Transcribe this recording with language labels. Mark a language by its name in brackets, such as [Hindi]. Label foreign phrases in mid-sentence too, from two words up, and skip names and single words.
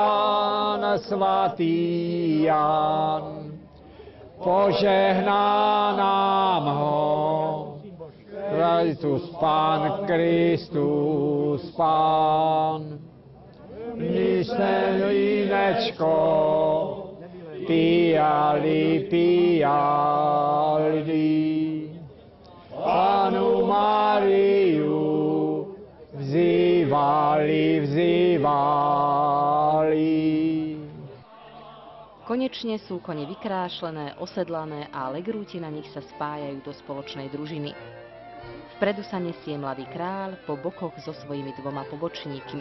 [Czech] Jan, požehná nám ho, Kristus Pán, když ten vínečko pijali, Panu Mariu vzývali. [Slovak] Konečne sú kone vykrášlené, osedlané a legrúti na nich sa spájajú do spoločnej družiny. Vpredu sa nesie mladý kráľ, po bokoch so svojimi 2 pobočníkmi.